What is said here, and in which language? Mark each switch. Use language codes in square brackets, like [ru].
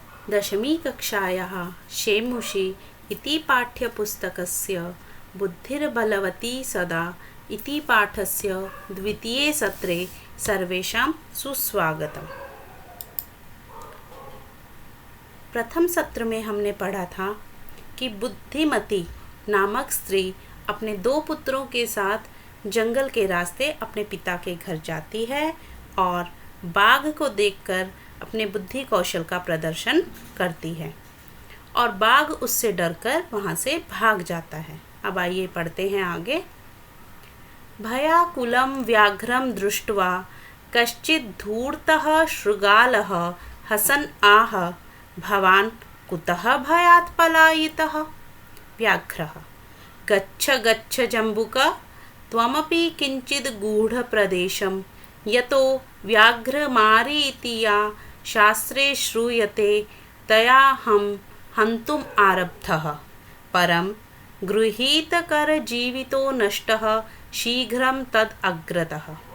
[sa] दशमीकक्षायाः शेमुषी इति पाठ्यपुस्तकस्य बुद्धिर्बलवती सदा इति पाठस्य द्वितीये सत्रे सर्वेषां सुस्वागतम्। [hi] प्रथम सत्र में हमने पढ़ा था कि बुद्धिमती नामक स्त्री अपने 2 पुत्रों के साथ जंगल के रास्ते अपने पिता के घर जाती है और बाघ को देखकर अपने बुद्धि कौशल का प्रदर्शन करती है और बाघ उससे डरकर वहाँ से भाग जाता है। अब आइए पढ़ते हैं आगे। [sa] भयाकुलं व्याघ्रं दृष्ट्वा कश्चित् धूर्तः शृगालः हसन् आह भवान् कुतः भयात् पलायितः। व्याघ्रः गच्छ गच्छ जम्बुक त्वमपि किञ्चित् गूढप्रदेशं यतो व्याघ्रमारी इति या शास्त्रे श्रूयते तया हम हन्तुम् आरब्धः परं गृहीतकरजीवितो नष्टः शीघ्रं तद् अग्रतः।